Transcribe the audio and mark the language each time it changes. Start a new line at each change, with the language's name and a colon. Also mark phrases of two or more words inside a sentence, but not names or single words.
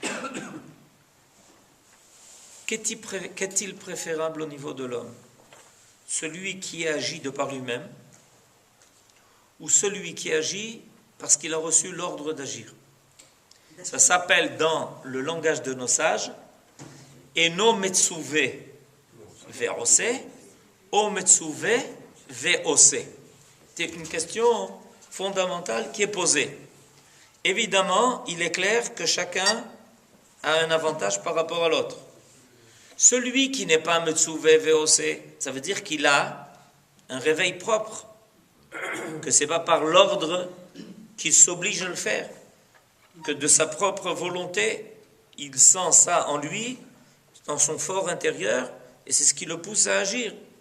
French: Qu'est-il préférable au niveau de l'homme? Celui qui agit de par lui-même ou celui qui agit parce qu'il a reçu l'ordre d'agir? Ça s'appelle dans le langage de nos sages
Hebrew: אינו מצווה ועושה או מצווה ועושה.
French: C'est une question fondamentale qui est posée. Évidemment, il est clair que chacun a un avantage par rapport à l'autre. Celui qui n'est pas
Hebrew: מצווה ועושה,
French: ça veut dire qu'il a un réveil propre, que c'est pas par l'ordre qu'il s'oblige à le faire, que de sa propre volonté, il sent ça en lui, dans son fort intérieur, et c'est ce qui le pousse à agir.